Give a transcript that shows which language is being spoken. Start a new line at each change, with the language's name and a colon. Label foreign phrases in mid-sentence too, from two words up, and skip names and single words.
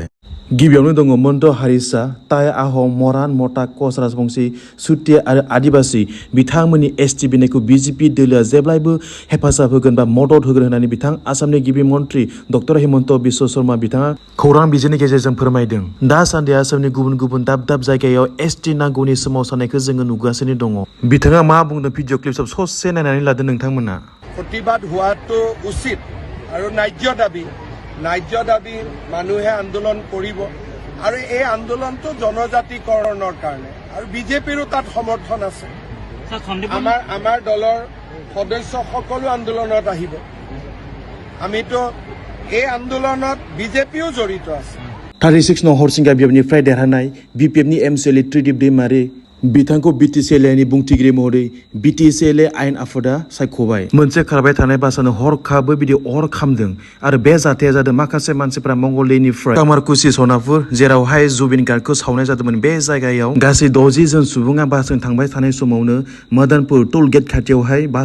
Bodo: गिबियावनो दङ मन्ट हारिसा ताइ आहम मरान मटा कच राजबंशी सुतिया आरो आदिबासी बिथांमोननि एसटि बिनायखौ बिजेपि दोलोआ जेब्लायबो हेफाजाब होगोन बा मदद होगोन होननानै बिथां आसामनि गिबि मन्त्रि डक्टर हेमन्त बिश्व शर्मा बिथाङा खौरां बिजोंनि गेजेरजों फोरमायदों दासान्दि आसामनि गुबुन दाब जायगायाव एसटि नांगौनि सोमावसारनायखौ जोङो नुगासिनो दङ बिथाङा मा बुंदों भिडिअ क्लिप ससे नायनानै लादो नोंथांमोना
Assamese: প্ৰতিবাদ হোৱাটো উচিত আৰু ন্যায্য দাবী মানুহে আন্দোলন কৰিব আৰু এই আন্দোলনটো জনজাতিকৰণৰ কাৰণে আৰু বিজেপিৰো তাত সমৰ্থন আছে আমাৰ দলৰ সদস্য সকলো আন্দোলনত আহিব আমিতো এই আন্দোলনত বিজেপিও জড়িত আছে
Bodo: 36 नং हरसिंगा बियाबनिफ्राय देरहानाय BJPनि एमसीएलए त्रिदिप दैमारि बिथांखौ BTCLनि बुंथिगिरि महरै BTCL आयेन आफादा सायख'बाय मोनसे खारबाय थानाय बासानो हरखाबै बिदि अर खामदों आरो बे जाथाया जादों माखासे मानसिफोरा मंगलदैनिफ्राय कामारकुसि सनापुर जेरावहाय जुबिन गार्डखौ सावनाय जादोंमोन बे जायगायाव गासै 60 जन सुबुङा बासजों थांबाय थानाय समावनो मदनपुर टोल गेट खाथियावहाय बासा